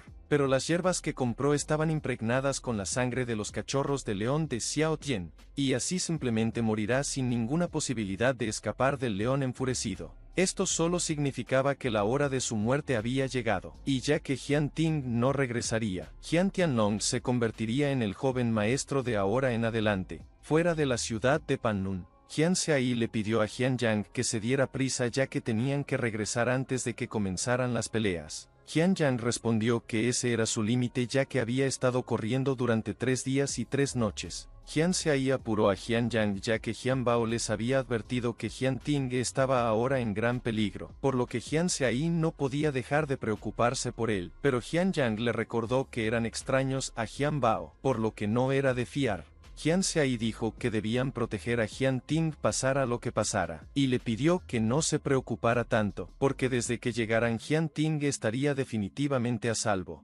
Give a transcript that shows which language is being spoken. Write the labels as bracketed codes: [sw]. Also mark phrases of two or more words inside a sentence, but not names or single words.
[es] Pero las hierbas que compró estaban impregnadas con la sangre de los cachorros de león de Xiaotian, y así simplemente morirá sin ninguna posibilidad de escapar del león enfurecido. Esto solo significaba que la hora de su muerte había llegado, y ya que Jian Ting no regresaría, Jian Tianlong se convertiría en el joven maestro de ahora en adelante, fuera de la ciudad de Panlun. Jian Xiai le pidió a Jian Yang que se diera prisa ya que tenían que regresar antes de que comenzaran las peleas. Jian Yang respondió que ese era su límite ya que había estado corriendo durante 3 días y 3 noches. Jian Seai apuró a Jian Yang ya que Jian Bao les había advertido que Jian Ting estaba ahora en gran peligro, por lo que Jian Seai no podía dejar de preocuparse por él, pero Jian Yang le recordó que eran extraños a Jian Bao, por lo que no era de fiar. Jian Seai dijo que debían proteger a Jian Ting pasara lo que pasara, y le pidió que no se preocupara tanto, porque desde que llegaran Jian Ting estaría definitivamente a salvo.